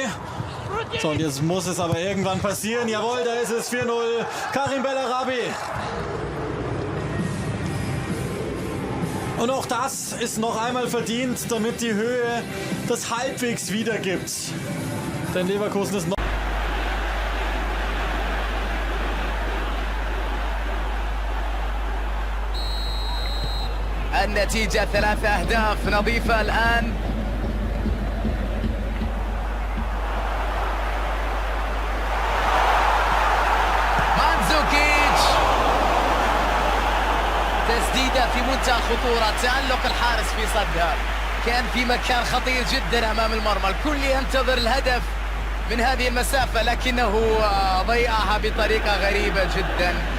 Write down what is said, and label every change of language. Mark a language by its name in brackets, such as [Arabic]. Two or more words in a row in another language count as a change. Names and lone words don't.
[German] So, und jetzt muss es aber irgendwann passieren. Jawohl, da ist es 4-0. Karim Bellarabi. Und auch das ist noch einmal verdient, damit die Höhe das halbwegs wiedergibt. Denn Leverkusen ist noch... [Arabic] النتيجة 3 أهداف نظيفة الآن. مانزوكيتش تسديدة في منتهى الخطورة، تألق الحارس في صدها، كان في مكان خطير جدا أمام المرمى، الكل ينتظر الهدف من هذه المسافة لكنه ضيعها بطريقة غريبة جدا.